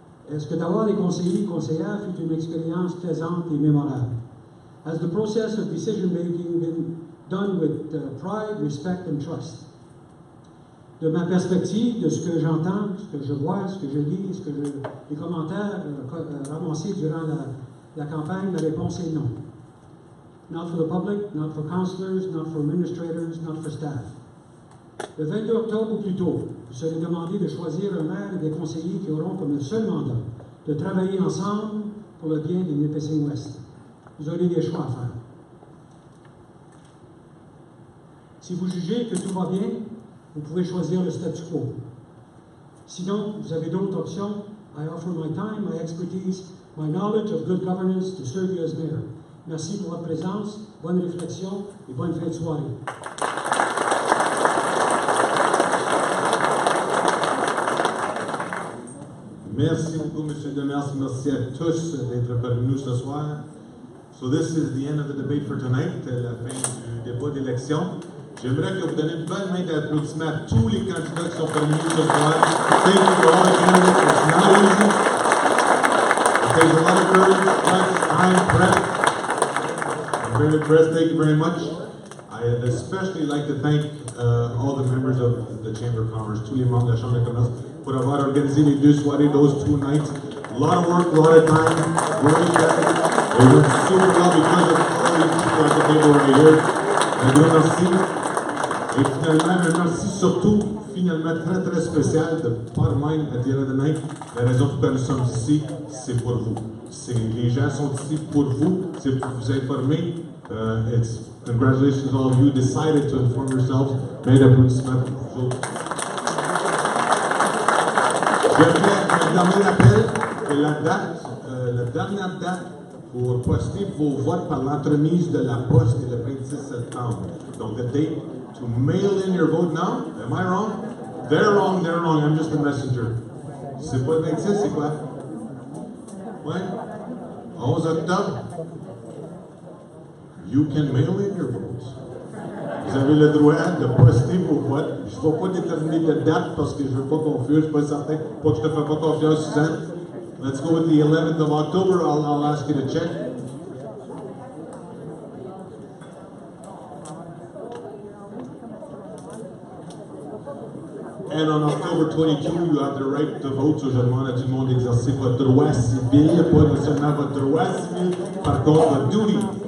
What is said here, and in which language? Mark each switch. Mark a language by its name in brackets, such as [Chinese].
[French] Est-ce que d'avoir des conseillers et conseillères fut une expérience plaisante et mémorable? [English] Has the process of decision making been done with pride, respect and trust? [French] De ma perspective, de ce que j'entends, ce que je vois, ce que je lis, les commentaires ramassés durant la campagne, la réponse est non. [English] Not for the public, not for councillors, not for administrators, not for staff. [French] Le 22 octobre ou plus tôt, vous serez demandé de choisir un maire et des conseillers qui auront comme seul mandat de travailler ensemble pour le bien des Nipissing Ouest. Vous aurez des choix à faire. Si vous jugez que tout va bien, vous pouvez choisir le statu quo. Sinon, vous avez d'autres options. [English] I offer my time, my expertise, my knowledge of good governance to serve you as mayor. [French] Merci pour votre présence, bonne réflexion et bonne fin de soirée. Merci beaucoup, M. Demers. Merci à tous d'être parmi nous ce soir. [English] So this is the end of the debate for tonight, [French] la fin du débat d'élection. J'aimerais que vous donniez une bonne main d'applaudissement à tous les candidats qui sont parmi nous ce soir. [English] Thank you for all the candidates. It's not easy. It takes a lot of courage, time, prep. I'm very impressed. Thank you very much. I'd especially like to thank all the members of the Chamber of Commerce, [French] tous les membres de la Chambre de commerce, pour avoir organisé les deux soirées, [English] those two nights. A lot of work, a lot of time, really effective. It went super well because of all these people at the table right here. [French] Un gros merci. Et finalement, un merci surtout, finalement, très très spécial de par même à [English] the end of the night. [French] La raison pour laquelle nous sommes ici, c'est pour vous. Les gens sont ici pour vous, c'est pour vous informer. [English] It's congratulations to all of you decided to inform yourselves. [French] Mais d'applaudissements pour vous autres. Je fais un dernier appel et la dernière date pour poster vos votes par l'entremise de la poste est le 26 septembre. [English] Donc, the date to mail in your vote now. Am I wrong? They're wrong, I'm just a messenger. [French] C'est pas le 26, c'est quoi? Ouais? 11 octobre. [English] You can mail in your votes. [French] Vous avez le droit de poster vos votes. Je ne vais pas déterminer de date parce que je ne veux pas confus, je ne suis pas certain. Pas que je ne te fais pas confiance, Suzanne. [English] Let's go with the 11th of October. I'll ask you to check. And on October 22, you have the right to vote. [French] So je demande à tout le monde d'exercer votre droit civil, pas seulement votre droit civil, par contre votre duty.